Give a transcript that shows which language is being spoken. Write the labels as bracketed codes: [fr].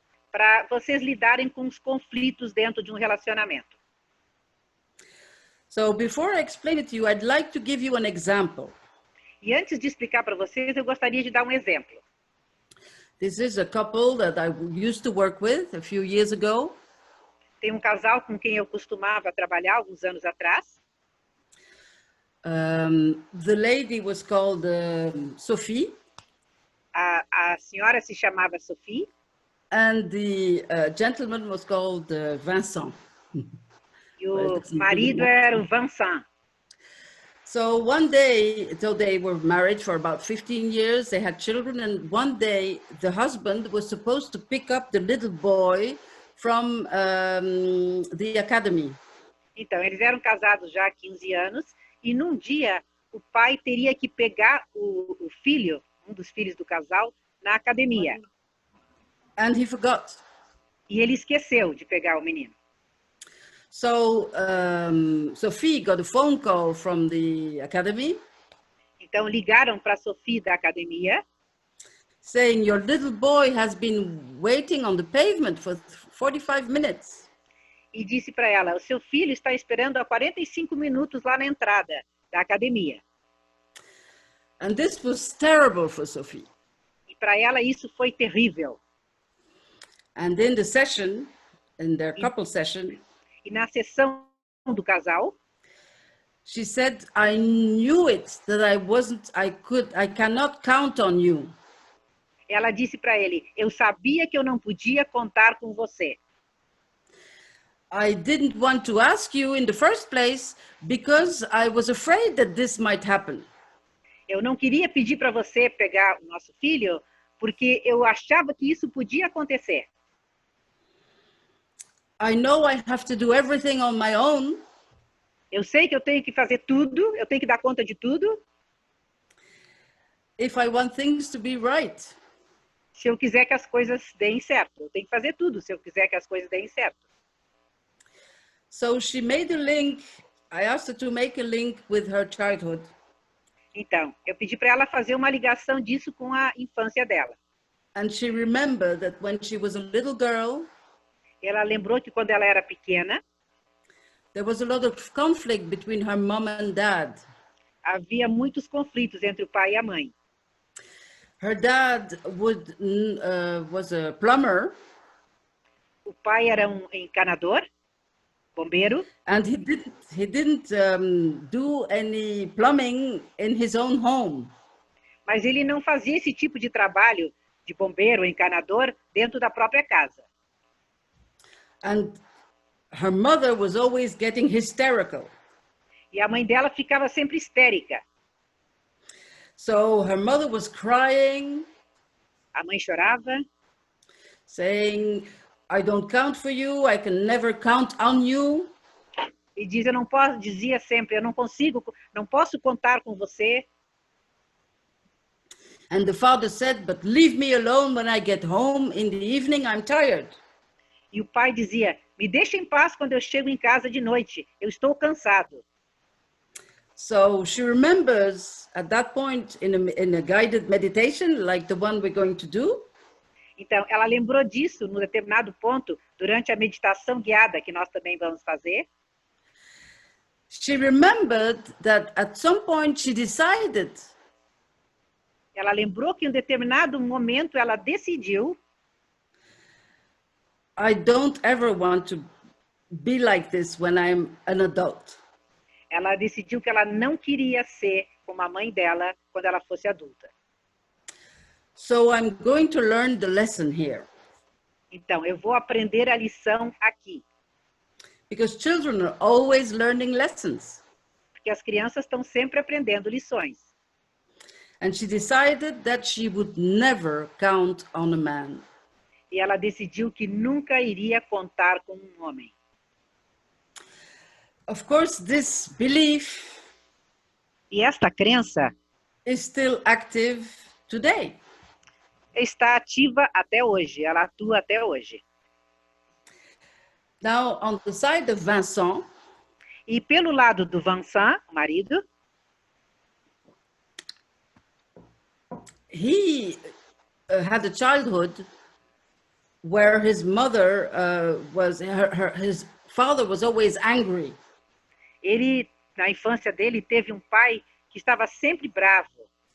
[pt] Para vocês lidarem com os conflitos dentro de relacionamento. [en] So before I explain it to you, I'd like to give you an example. [pt] E antes de explicar para vocês, eu gostaria de dar exemplo. [en] This is a couple that I used to work with a few years ago. [pt] Tem casal com quem eu costumava trabalhar alguns anos atrás. [en] The lady was called Sophie. [pt] A senhora se chamava Sophie. [en] And the gentleman was called Vincent. [pt] E o marido era o Vincent. [en] So one day, so they were married for about 15 years, they had children, and one day the husband was supposed to pick up the little boy from the academy. [pt] Então, eles eram casados já há 15 anos, e num dia o pai teria que pegar o filho, um dos filhos do casal, na academia. [en] And he forgot. [pt] E ele esqueceu de pegar o menino. [en] So Sophie got a phone call from the academy. [pt] Então ligaram para Sophie da academia, [en] saying your little boy has been waiting on the pavement for 45 minutes. [pt] E disse para ela, o seu filho está esperando há 45 minutos lá na entrada da academia. [en] And this was terrible for Sophie. [pt] E para ela isso foi terrível. [en] And in the session, in their couple session, [pt] e na sessão do casal, [en] she said, I knew it, that I cannot count on you. [pt] Ela disse para ele, eu sabia que eu não podia contar com você. [en] I didn't want to ask you in the first place because I was afraid that this might happen. [pt] Eu não queria pedir para você pegar o nosso filho porque eu achava que isso podia acontecer. [en] I know I have to do everything on my own. [pt] Eu sei que eu tenho que fazer tudo, eu tenho que dar conta de tudo. [en] If I want things to be right. [pt] Se eu quiser que as coisas deem certo, eu tenho que fazer tudo se eu quiser que as coisas deem certo. [en] So she made a link. I asked her to make a link with her childhood. [pt] Então, eu pedi para ela fazer uma ligação disso com a infância dela. [en] And she remembered that when she was a little girl, [pt] ela lembrou que quando ela era pequena, [en] there was a lot of conflict between her mom and dad. [pt] Havia muitos conflitos entre o pai e a mãe. [en] Her dad was a plumber. [pt] O pai era encanador, bombeiro. [en] And he didn't do any plumbing in his own home. [pt] Mas ele não fazia esse tipo de trabalho de bombeiro, encanador, dentro da própria casa. [en] And her mother was always getting hysterical. [pt] E a mãe dela ficava sempre histérica. [en] So her mother was crying. [pt] A mãe chorava. [en] Saying, I don't count for you, I can never count on you. [pt] E dizia sempre, eu não posso contar com você. [en] And the father said, but leave me alone when I get home in the evening, I'm tired. [pt] E o pai dizia, me deixa em paz quando eu chego em casa de noite, eu estou cansado. [en] So she remembers at that point in a guided meditation, like the one we're going to do. [pt] Então, ela lembrou disso num determinado ponto, durante a meditação guiada que nós também vamos fazer. [en] She remembered that at some point she decided. [pt] Ela lembrou que em um determinado momento ela decidiu. [en] I don't ever want to be like this when I'm an adult. [pt] Ela decidiu que ela não queria ser como a mãe dela quando ela fosse adulta. [en] So I'm going to learn the lesson here. [pt] Então, eu vou aprender a lição aqui. [en] Because children are always learning lessons. [pt] Porque as crianças estão sempre aprendendo lições. [en] And she decided that she would never count on a man. [pt] E ela decidiu que nunca iria contar com um homem. [en] Of course, this belief [pt] E esta crença [en] is still active today. [pt] está ativa até hoje, ela atua até hoje. [en] Now, on the side of Vincent, [pt] e pelo lado do Vincent, o marido, [en] he had a childhood where his mother his father was always angry. [pt] Ele, na infância dele, teve um pai que estava sempre bravo.